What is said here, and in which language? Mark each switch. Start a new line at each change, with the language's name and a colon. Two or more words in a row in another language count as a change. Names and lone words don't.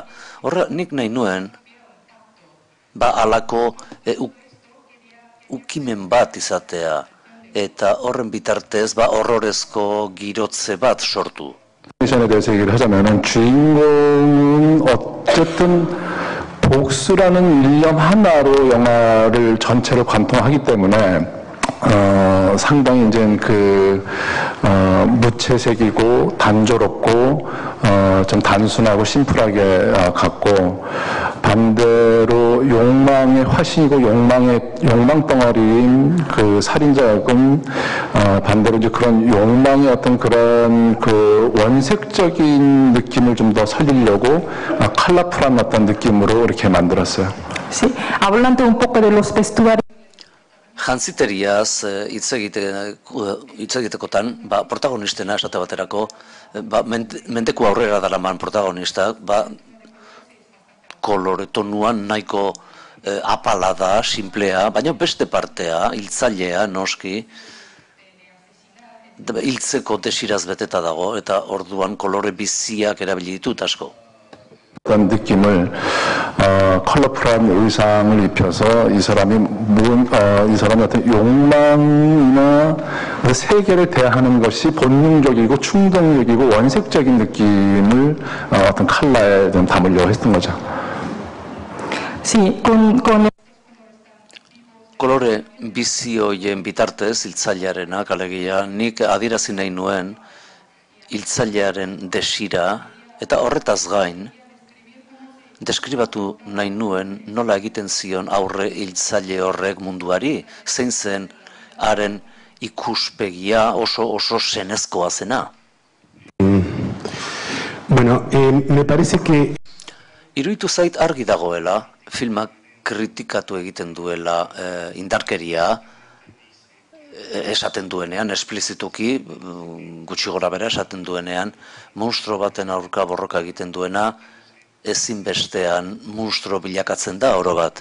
Basque: Horra, nik nahi nuen, alako ukimen bat izatea, eta horren bitartez horrorezko girotze bat sortu.
Korean: 미션에 대해서 얘기를 하자면은 주인공은 어쨌든 복수라는 일념 하나로 영화를 전체를 관통하기 때문에 상당히 이제 무채색이고 단조롭고 좀 단순하고 심플하게 갔고 반대로 욕망의 화신이고 욕망 덩어리인 그 살인자였군, 반대로 이제 그런 욕망의 어떤 그런 그 원색적인 느낌을 좀 더 살리려고 컬러풀한 어떤 느낌으로 이렇게 만들었어요.
Spanish: Sí, hablando un poco de los vestuarios.
Basque: Jantziteriaz hitz egitekotan, protagonistena esate baterako, mendeku aurrera daraman protagonistak, koloretonuan nahiko apala da, simplea, baina beste partea, hiltzailea, noski, hiltzeko desiraz beteta dago, eta orduan kolore biziak erabili ditut asko.
Korean: 어떤 느낌을 컬러풀한 의상을 입혀서 이 사람이 어떤 욕망이나 세계를 대하는 것이 본능적이고 충동적이고 원색적인 느낌을 어떤 컬러에 좀 담으려고 했던 거죠.
Spanish: Sí, con
Basque: Kolore bizi horien bitartez hiltzailearenak, alegia, nik adierazi nahi nuen hiltzailearen desira, eta horretaz gain, deskribatu nahi nuen nola egiten zion aurre hiltzaile horrek munduari, zein zen haren ikuspegia oso senezkoa zena.
Spanish: Bueno, me parece que...
Basque: Iruditu zait argi dagoela, filmak kritikatu egiten duela indarkeria, esaten duenean, esplizituki, gutxi gora bera esaten duenean, monstro baten aurka borroka egiten duena, ezinbestean monstro bilakatzen da oro bat.